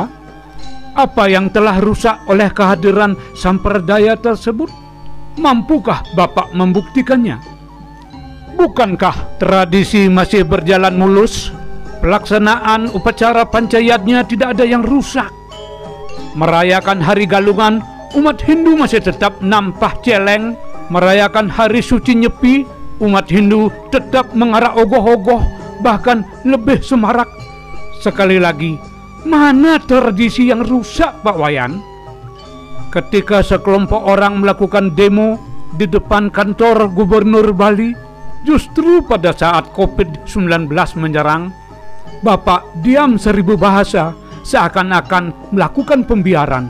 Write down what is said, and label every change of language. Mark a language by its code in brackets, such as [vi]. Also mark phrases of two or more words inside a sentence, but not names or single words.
[id] Apa yang telah rusak oleh kehadiran samperdaya tersebut? Mampukah Bapak membuktikannya? Bukankah tradisi masih berjalan mulus? Pelaksanaan upacara pancayatnya tidak ada yang rusak. Merayakan Hari Galungan, umat Hindu masih tetap [ban] nampah celeng. [id] Merayakan Hari Suci Nyepi, umat Hindu tetap mengarak ogoh-ogoh, bahkan lebih semarak. Sekali lagi, mana tradisi yang rusak, Pak Wayan? Ketika sekelompok orang melakukan demo di depan kantor Gubernur Bali, justru pada saat COVID-19 menyerang, Bapak diam seribu bahasa, seakan-akan melakukan pembiaran.